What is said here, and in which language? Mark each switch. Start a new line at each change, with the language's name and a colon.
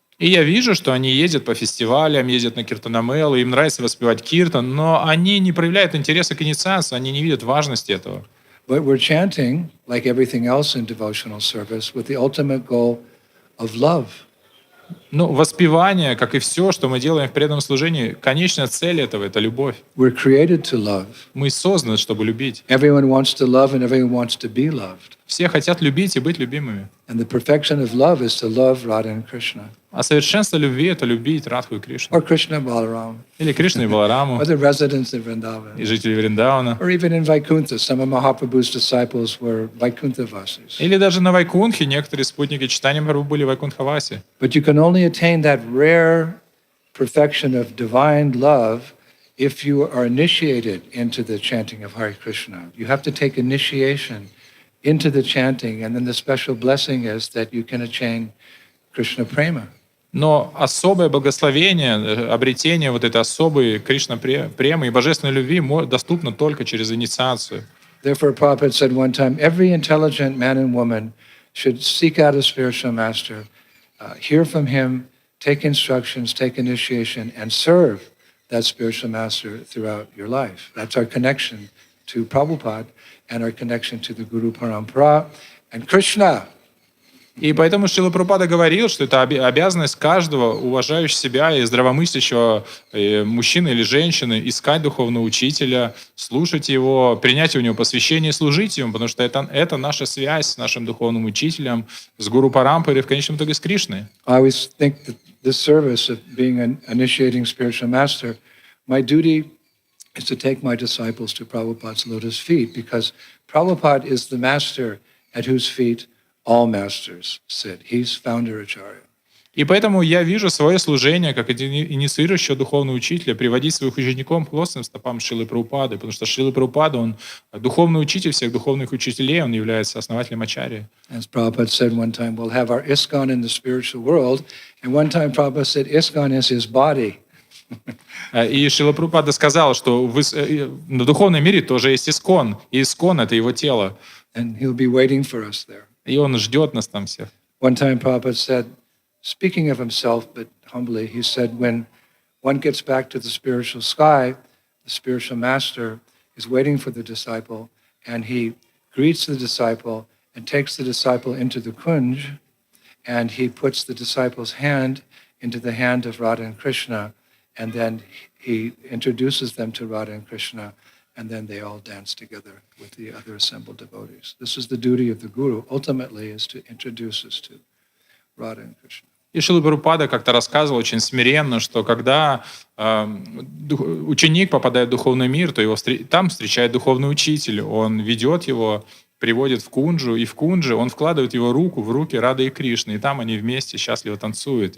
Russian: И я вижу, что они ездят по фестивалям, ездят на киртанамелы, им нравится воспевать киртан, но они не проявляют интереса к инициации, они не видят важности этого.
English: But we're chanting, like everything else in devotional service, with the ultimate goal of love.
Russian: Ну, воспевание, как и все, что мы делаем в преданном служении, конечная цель этого — это любовь.
English: We're created to love.
Russian: Мы созданы, чтобы любить.
English: Everyone wants to love and everyone wants to be loved.
Russian: Все хотят любить и быть любимыми.
English: And the perfection of love is to love Radha and Krishna.
Russian: А совершенство любви — это любить Радху и Кришну.
English: Or Krishna and Balaram.
Russian: Или Кришну и Балараму,
English: Or the residents of Vrindavan.
Russian: и жителей Вриндауна.
English: Or even in Vaikuntha, some of Mahaprabhu's disciples were Vaikuntha-vasis.
Russian: Или даже на Вайкунхе некоторые спутники Чайтанья Прабху были Вайкунхаваси.
English: But you can only attain that rare perfection of divine love if you are initiated into the chanting of Hare Krishna. You have to take initiation into the chanting, and then the special blessing is that you can attain Krishna Prema.
Russian: Но особое благословение, обретение вот этой особой Кришна премы и божественной любви доступно только через инициацию.
English: Therefore, Prabhupada said one time, every intelligent man and woman should seek out a spiritual master, hear from him, take instructions, take initiation, and serve that spiritual master throughout your life. That's our connection to Prabhupada and our connection to the Guru Parampara and Krishna.
Russian: И поэтому Шрила Прабхупада говорил, что это обязанность каждого уважающего себя и здравомыслящего мужчины или женщины искать духовного учителя, слушать его, принять у него посвящение и служить ему, потому что это наша связь с нашим духовным учителем, с Гуру Парампарой, в конечном итоге с Кришной.
English: I always think that this service of being an initiating spiritual master, my duty is to take my disciples to Prabhupada's lotus feet, because Prabhupada is the master at whose feet all masters sit. He's founder acharya.
Russian: И поэтому я вижу свое служение как инициирующего духовного учителя приводить своих учеников к плотным стопам Шрилы Прабхупады, потому что Шрила Прабхупада, он духовный учитель всех духовных учителей, он является основателем ачарьи.
English: As Prabhupada said one time, we'll have our ISKCON in the spiritual world, and one time Prabhupada said ISKCON is his body.
Russian: И Шрила Прабхупада сказал, что на духовном мире тоже есть Искон, и Искон — это его тело.
English: And he'll be waiting for us there.
Russian: И он ждет нас там всех.
English: One time Prabhupada said, speaking of himself, but humbly, he said, when one gets back to the spiritual sky, the spiritual master is waiting for the disciple, and he greets the disciple and takes the disciple into the Kunj, and he puts the disciple's hand into the hand of Radha and Krishna, and then he introduces them to Radha and Krishna, and then they all dance together with the other assembled devotees. This is the duty of the Guru, ultimately, is to introduce us to Radha and Krishna.
Russian: И Шрила Прабхупада как-то рассказывал очень смиренно, что когда ученик попадает в духовный мир, то его там встречает духовный учитель, он ведет его, приводит в Кунджу, и в Кунже он вкладывает его руку в руки Рады и Кришны, и там они вместе счастливо танцуют.